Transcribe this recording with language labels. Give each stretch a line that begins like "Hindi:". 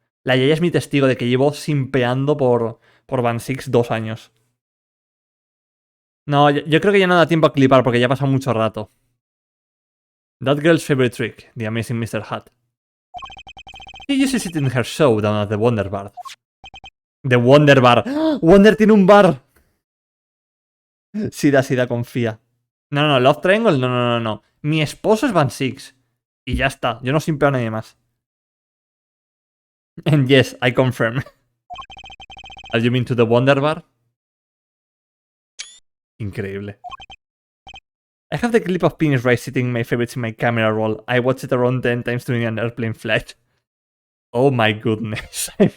Spanish: La Yaya es mi testigo de que llevo simpeando por Van Six 2 años. No, yo creo que ya no da tiempo a clipar porque ya ha pasado mucho rato.
English: That girl's favorite trick, the amazing Mr. Hat. She uses it in her show down at the Wonder Bar.
Spanish: The Wonder Bar. Wonder tiene un bar. Sida, confía. No, Love Triangle, no. Mi esposo es Van Six. Y ya está, yo no simpeo a nadie más.
English: And yes, I confirm. Are you mean to the Wonder Bar?
Spanish: Increíble.
English: I have the clip of Penis Rice sitting my favorites in my camera roll. I watched it around 10 times during an airplane flight. Oh my goodness.